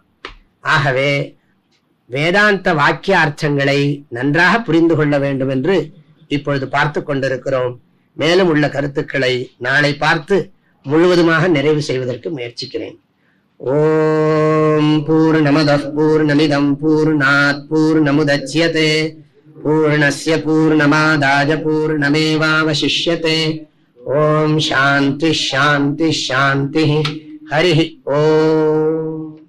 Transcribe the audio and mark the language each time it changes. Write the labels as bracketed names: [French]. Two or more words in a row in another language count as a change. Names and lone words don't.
[Tamil] ஆகவே வேதாந்த வாக்கியார்த்தங்களை நன்றாக புரிந்து கொள்ள வேண்டும் என்று இப்பொழுது பார்த்து கொண்டிருக்கிறோம். மேலும் உள்ள கருத்துக்களை நாளை பார்த்து முழுவதுமாக நிறைவு செய்வதற்கு முயற்சிக்கிறேன். [Sanskrit] ओम् पूर्णमदः पूर्णमिदम् पूर्णात् पूर्णमुदच्यते पूर्णस्य पूर्णमादाय पूर्णमेवावशिष्यते. ओम् शान्ति शान्ति शान्ति. हरि ओम्.